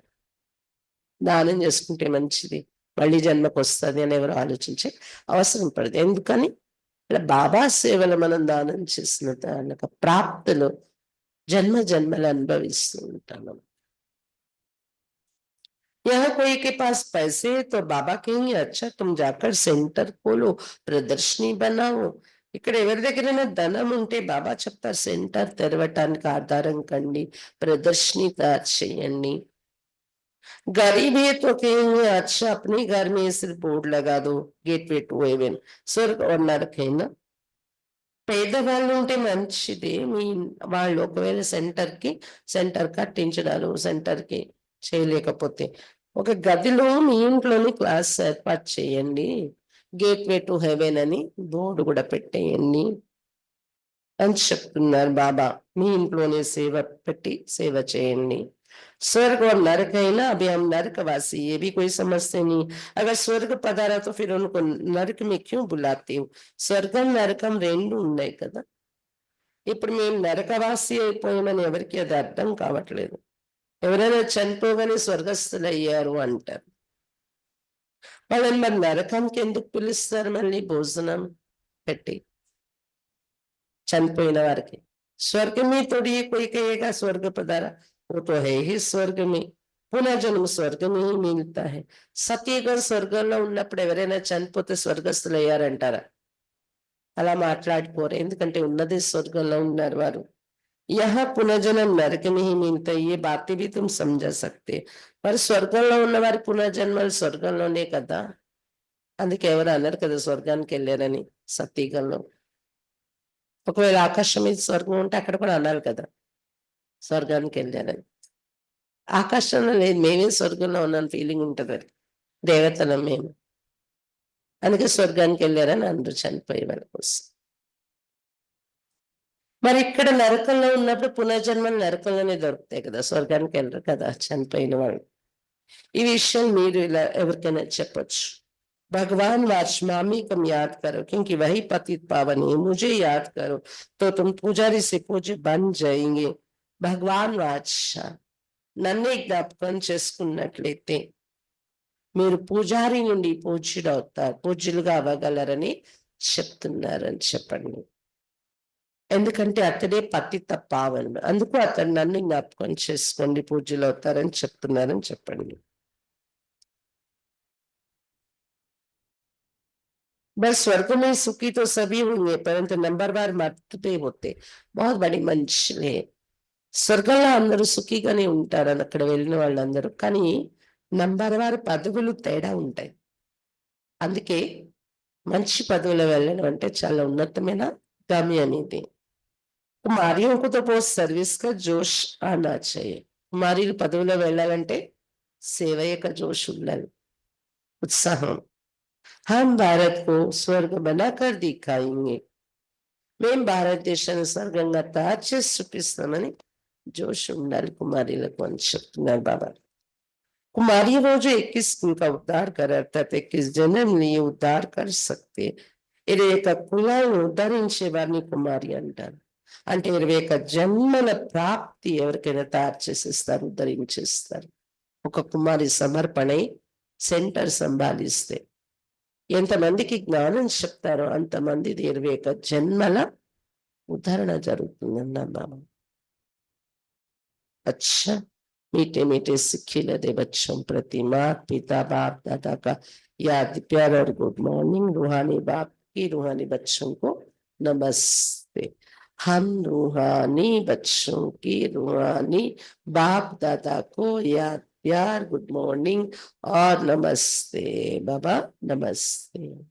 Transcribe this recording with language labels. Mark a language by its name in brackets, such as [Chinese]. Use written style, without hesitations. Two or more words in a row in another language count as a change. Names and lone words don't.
[Telugu] దానం చేసుకుంటే మంచిది, మళ్ళీ జన్మకు వస్తుంది అని ఎవరు ఆలోచించే అవసరం పడదు. ఎందుకని బాబా సేవలు మనం దానం చేసిన దానికి ప్రాప్తులు జన్మ జన్మలు అనుభవిస్తూ ఉంటాము. [Hindi] यहाँ कोई के पास पैसे तो बाबा कहेंगे अच्छा तुम जाकर सेंटर खोलो, ప్రదర్శని बनाओ. [Telugu] ఇక్కడ ఎవరి దగ్గరైనా ధనం ఉంటే బాబా చెప్తారు సెంటర్ తెరవటానికి ఆధారం కండి, ప్రదర్శని తయారు చేయండి. [Hindi] गरीब है तो कहेंगे अच्छा अपने घर में सिर्फ बोर्ड लगा दो, [English] gateway to heaven, [Hindi] स्वर्ग और नरक है ना. [Telugu] పేదవాళ్ళు ఉంటే మంచిది. మీ వాళ్ళు ఒకవేళ సెంటర్ కట్టించడాలు సెంటర్ కి చేయలేకపోతే ఒక గదిలో మీ ఇంట్లోని క్లాస్ ఏర్పాటు చేయండి. [English] gateway to heaven [Telugu] అని బోర్డు కూడా పెట్టేయండి అని చెప్తున్నారు బాబా. మీ ఇంట్లోనే సేవ పెట్టి సేవ చేయండి. [Hindi] स्वर्ग और नरक है ना, अभी हम नरकवासी, ये भी कोई समझते नहीं। अगर स्वर्ग पधारा तो फिर उनको नरक में क्यों बुलाते हो? [Telugu] స్వర్గం నరకం రెండు ఉన్నాయి కదా. ఇప్పుడు మేము నరకవాసి అయిపోయామని ఎవరికి అది అర్థం కావట్లేదు. ఎవరైనా చనిపోగానే స్వర్గస్థులు అయ్యారు అంటారు. వాళ్ళని మరి నరకంకి ఎందుకు పిలుస్తారు మళ్ళీ భోజనం పెట్టి చనిపోయిన వారికి? [Hindi] स्वर्ग में थोड़ी कोई कहेगा स्वर्ग पधारा, वो तो है ही स्वर्ग में, पुनर्जन्म स्वर्ग ही मिलता है. [Telugu] సత్యయుగం స్వర్గంలో ఉన్నప్పుడు ఎవరైనా చనిపోతే స్వర్గస్థులు అయ్యారంటారా? అలా మాట్లాడుకోరు, ఎందుకంటే ఉన్నదే స్వర్గంలో ఉన్నారు వారు. [Hindi] यहाँ पुनर्जन्म नरक में ही मिलता है, ये बातें भी तुम समझा सकते. [Telugu] మరి స్వర్గంలో ఉన్న వారి పునర్జన్మలు స్వర్గంలోనే కదా. అందుకే ఎవరు అన్నారు కదా స్వర్గానికి వెళ్ళారని సత్యయుగంలో. ఒకవేళ ఆకాశం మీద స్వర్గం ఉంటే అక్కడ కూడా అనాలి కదా స్వర్గానికి వెళ్ళారని. ఆకాశంలో లేదు, మేమే స్వర్గంలో ఉన్నాను ఫీలింగ్ ఉంటుంది, అది దేవతలం మేము. అందుకే స్వర్గానికి వెళ్ళారని అందరూ చనిపోయే వాళ్ళ కోసం. మరి ఇక్కడ నరకంలో ఉన్నప్పుడు పునర్జన్మలు నరకంలోనే దొరుకుతాయి కదా, స్వర్గానికి వెళ్ళరు కదా చనిపోయిన వాళ్ళు. ఈ విషయం మీరు ఇలా ఎవరికైనా చెప్పొచ్చు. [Hindi] भगवान वाचमामी कम याद करो क्योंकि वही पतित पावन है, मुझे याद करो तो तुम पुजारी से पूज्य बन जाएंगे. [Telugu] భగవాన్ వాచ, నన్నే జ్ఞాపకం చేసుకున్నట్లయితే మీరు పూజారి నుండి పూజ్యుడు అవుతారు, పూజ్యులుగా అవ్వగలరని చెప్తున్నారని చెప్పండి. ఎందుకంటే అతడే పతిత పావనుడు, అందుకు అతడు నన్ను జ్ఞాపకం చేసుకోండి పూజ్యులు అవుతారని చెప్తున్నారని చెప్పండి. [Hindi] बस स्वर्ग में सुखी तो सभी होंगे परंतु नंबरवार मरते होते, बहुत बड़ी मंजिल है. [Telugu] స్వర్గంలో అందరూ సుఖీగానే ఉంటారు అని అక్కడ వెళ్ళిన వాళ్ళందరూ, కానీ నంబర్ వారి పదవులు తేడా ఉంటాయి. అందుకే మంచి పదవులు వెళ్ళడం అంటే చాలా ఉన్నతమైన గమ్యం ఇది. [Hindi] కుమారిयों को तो बहुत सर्विस का जोश आना चाहिए. [Telugu] కుమారీలు పదవిలో వెళ్ళాలంటే సేవ యొక్క జోష్ ఉండాలి, ఉత్సాహం. [Hindi] हम भारत को स्वर्ग बनाकर दिखाएंगे, [Telugu] మేము భారతదేశాన్ని స్వర్గంగా తయారు చేసి చూపిస్తామని జోష్ ఉండాలి కుమారీలకు అని చెప్తున్నారు బాబా. [Hindi] कुमारी वो जो 21 का उद्धार कर, अर्थात 21 जन्म लिए उद्धार कर सकते. [Telugu] 21 కులాలను ఉద్ధరించే వారిని కుమారి అంటారు. అంటే 21 జన్మల ప్రాప్తి ఎవరికైనా తయారు చేసేస్తారు, ఉద్ధరించేస్తారు. ఒక కుమారి సమర్పణై సెంటర్ సంభాలిస్తే ఎంతమందికి జ్ఞానం చెప్తారో అంతమంది 21 జన్మల ఉద్ధరణ జరుగుతుంది అన్నారు బాబా. [Hindi] अच्छा, मीठे मीठे सिक्खे लदे बच्चों प्रति माँ पिता बाप दादा का याद प्यार और [English] good morning. [Hindi] रूहानी बाप की रूहानी बच्चों को नमस्ते. हम रूहानी बच्चों की रूहानी बाप दादा को याद प्यार [English] good morning [Hindi] और नमस्ते बाबा, नमस्ते.